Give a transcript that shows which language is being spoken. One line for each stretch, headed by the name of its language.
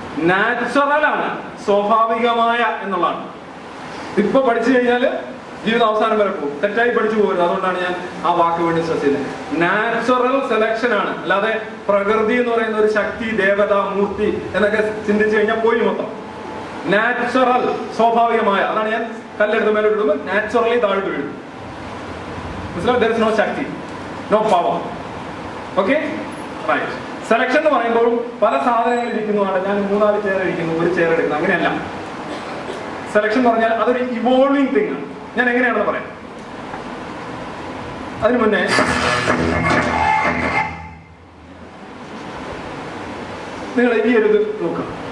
Malayalam: Natural ആണ്, സ്വാഭാവികമായ എന്നുള്ളതാണ്. ഇപ്പൊ പഠിച്ചു കഴിഞ്ഞാൽ ജീവിതം അവസാനം വരെ പോകും. തെറ്റായി പഠിച്ചു പോകരുത്. അതുകൊണ്ടാണ് ഞാൻ ആ വാക്ക് വേണ്ടി സ്ട്രെസ് ചെയ്യുന്നത്. നാച്ചുറൽ സെലക്ഷൻ ആണ്, അല്ലാതെ പ്രകൃതി എന്ന് പറയുന്ന ഒരു ശക്തി, ദേവത, മൂർത്തി എന്നൊക്കെ ചിന്തിച്ചു കഴിഞ്ഞാൽ പോയി മൊത്തം. നാച്ചുറൽ, സ്വാഭാവികമായ. അതാണ് ഞാൻ കല്ലെടുത്ത് മേലോട്ട് ഇടുമ്പോൾ നാച്ചുറലി താഴോട്ട് വീഴും. മനസ്സിലാവും?
English: there is no shakti, no power. Okay, right.
Malayalam: Selection എന്ന് പറയുമ്പോൾ പല സാധനങ്ങൾ ഇരിക്കുന്നതാണ്. ഞാൻ 3-4 ചെയർ ഇരിക്കുന്നു, ഒരു ചെയർ എടുക്കുന്നു, അങ്ങനെയല്ല. സെലക്ഷൻ എന്ന് പറഞ്ഞാൽ അതൊരു ഇവോൾവിംഗ് തിങ് ആണ്. ഞാൻ എങ്ങനെയാണെന്ന് പറയാം. അതിനു മുന്നേ നിങ്ങൾ ഈ ഒരു ഇത് നോക്കുക.